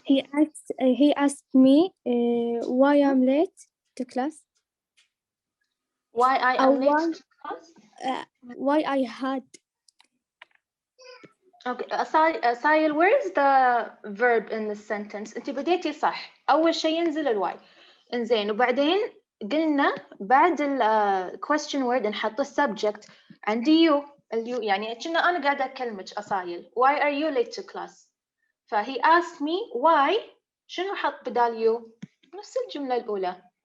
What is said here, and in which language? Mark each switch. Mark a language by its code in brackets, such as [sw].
[en] He asked me why I'm late to class. Why I am late to class? Why I had. Okay, Asail, where is the verb in the sentence? [ar] أنت بديتي صح. أول شيء ينزل الواي. إنزين وبعدين قلنا بعد ال question word نحط السبجكت. عندي you. اليو يعني كنا أنا قاعدة أكلمك أصايل. [en] Why are you late to class? [ar] فهي [en] asked me why. [ar] شنو حط بدال you؟ نفس الجملة الأولى.